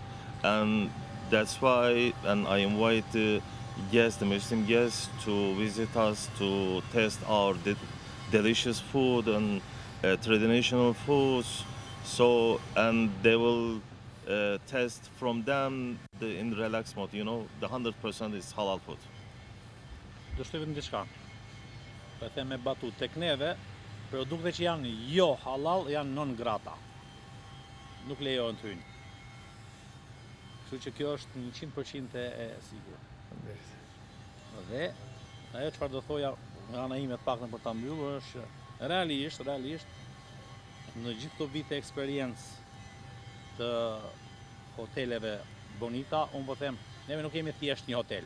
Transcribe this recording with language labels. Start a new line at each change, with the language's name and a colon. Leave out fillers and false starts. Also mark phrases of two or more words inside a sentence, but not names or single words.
English: And that's why, and I invite the guests, the Muslim guests, to visit us to test our delicious food and traditional foods. So, and they will test from them in relaxed mode, you know, the 100% is halal food.
Albanian: Do shtojmë diçka. Po e them me batut, tek neve produkte që janë jo halal janë
Latin: non grata.
Albanian: Nuk lejohen të hyjnë. Kështu që kjo është 100% e sigurt. Dhe ajo çfarë do thoja nga ana ime të paktën për ta mbyllur është realisht në gjithë këto vite eksperiencë të hoteleve Bonita, unë po them, neve nuk jemi thjesht një hotel.